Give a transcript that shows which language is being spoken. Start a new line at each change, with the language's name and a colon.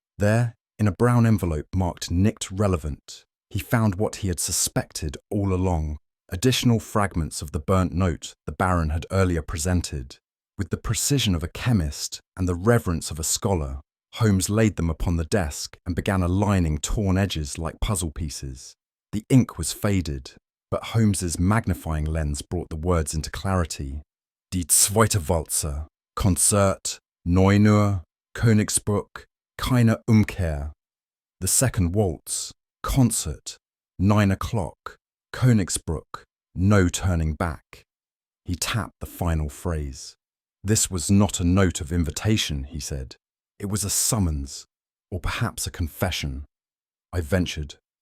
English: There, in a brown envelope marked Nicked Relevant, he found what he had suspected all along, additional fragments of the burnt note the Baron had earlier presented. With the precision of a chemist and the reverence of a scholar, Holmes laid them upon the desk and began aligning torn edges like puzzle pieces. The ink was faded, but Holmes's magnifying lens brought the words into clarity.
German: Die zweite Walze, Konzert, 9 Uhr, Koigbrook, keine Umkehr.
English: The second waltz, concert, 9 o'clock, Koigbrook, no turning back. He tapped the final phrase. This was not a note of invitation, he said. It was a summons, or perhaps a confession. I ventured.